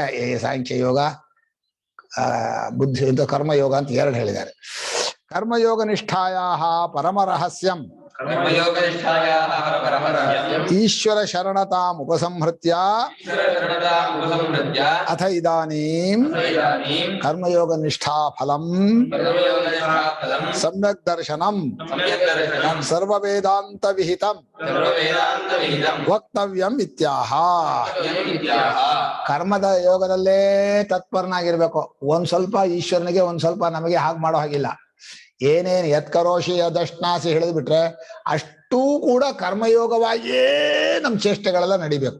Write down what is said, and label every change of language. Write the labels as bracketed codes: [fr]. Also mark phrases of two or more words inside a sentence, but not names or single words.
[kn] ಸಾಂಖ್ಯ ಯೋಗ, ಬುದ್ಧಿ ಅಂತ ಕರ್ಮಯೋಗ ಅಂತ ಎರಡು ಹೇಳಿದ್ದಾರೆ. [sa] ಕರ್ಮಯೋಗ ನಿಷ್ಠಾಯಾ ಪರಮರಹಸ್ಯಂ ಈಶ್ವರ ಶರಣತಾಂ ಉಪಸಂಹೃತ್ಯ ಅಥ ಇದಾನೀಂ ಕರ್ಮಯೋಗ ನಿಷ್ಠಾ ಫಲಂ ಸಮ್ಯಕ್ ದರ್ಶನಂ ಸರ್ವವೇದಾಂತ ವಿಹಿತಂ ವಕ್ತವ್ಯಂ ಇತ್ಯಾಹ. [kn] ಕರ್ಮದ ಯೋಗದಲ್ಲೇ ತತ್ಪರನಾಗಿರ್ಬೇಕು. ಒಂದ್ ಸ್ವಲ್ಪ ಈಶ್ವರನಿಗೆ, ಒಂದ್ ಸ್ವಲ್ಪ ನಮಗೆ ಹಾಗೆ ಮಾಡೋ ಹಾಗಿಲ್ಲ. ಏನೇನು [sa] ಯತ್ಕರೋಷಿ ಯದಶ್ನಾಸಿ [kn] ಹೇಳಿದ್ ಬಿಟ್ರೆ ಅಷ್ಟೂ ಕೂಡ ಕರ್ಮಯೋಗವಾಗಿಯೇ ನಮ್ಮ ಚೇಷ್ಟೆಗಳೆಲ್ಲ ನಡಿಬೇಕು.